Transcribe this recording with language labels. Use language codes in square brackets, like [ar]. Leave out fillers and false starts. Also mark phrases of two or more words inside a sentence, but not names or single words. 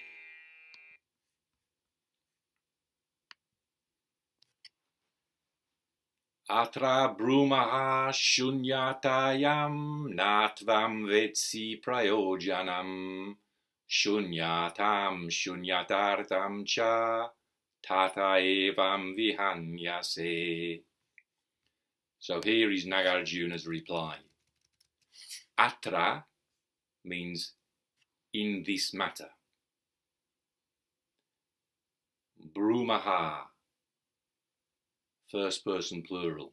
[sa] Atra brūmaḥ śūnyatāyāṃ na tvaṃ vetsi prayojanam śūnyatāṃ śūnyatārthaṃ ca tata evaṃ vihanyase. [en] So here is Nagarjuna's reply. Atra means in this matter. Brūmaḥ, first person plural.